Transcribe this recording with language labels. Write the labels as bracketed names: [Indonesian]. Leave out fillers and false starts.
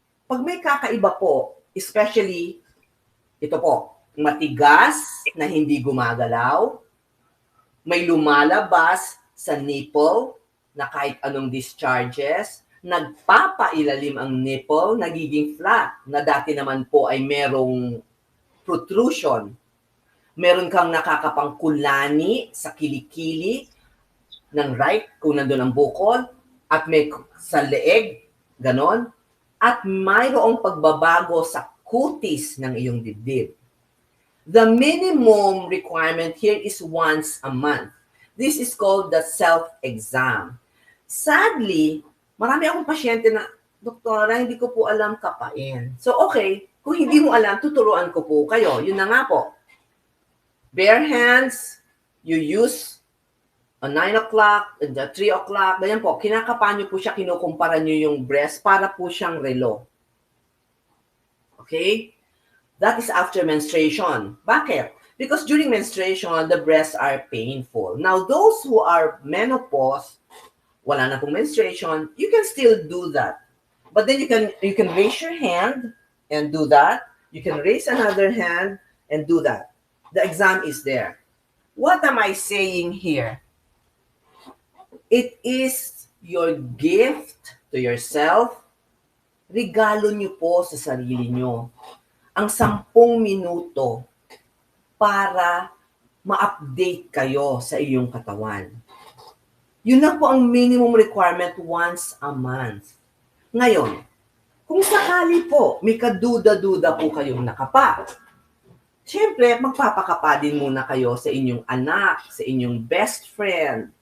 [Filipino] Pag may kakaiba po, especially, ito po, matigas na hindi gumagalaw, may lumalabas sa nipple na kahit anong discharges, nagpapailalim ang nipple, nagiging flat, na dati naman po ay merong protrusion. Meron kang nakakapangkulani sa kilikili ng right, kung nandun ang bukol, at may sa leeg, ganon, at mayroong pagbabago sa kutis ng iyong dibdib. [English] The minimum requirement here is once a month. This is called the self-exam. [Filipino] Sadly, marami akong pasyente na, Doktora, hindi ko po alam kapain. So, okay, kung hindi mo alam, tuturuan ko po kayo. Yun na nga po. [English] Bare hands, you use a 9 o'clock, 3 o'clock, [Filipino] ganyan po. Kinakapan nyo po siya, kinukumpara nyo yung breast para po siyang relo. Okay? [English] That is after menstruation. [Filipino] Bakit? [English] Because during menstruation, the breasts are painful. Now, those who are menopause, [Filipino] wala na pong [English] menstruation, you can still do that. But then you can raise your hand and do that. You can raise another hand and do that. The exam is there. What am I saying here? It is your gift to yourself. [Filipino] Regalo niyo po sa sarili niyo ang 10 minuto para ma-update kayo sa iyong katawan. Yun lang po ang [English] minimum requirement once a month. [Filipino] Ngayon, kung sakali po may kaduda-duda po kayong nakapa, siyempre, magpapakapa din muna kayo sa inyong anak, sa inyong best friend.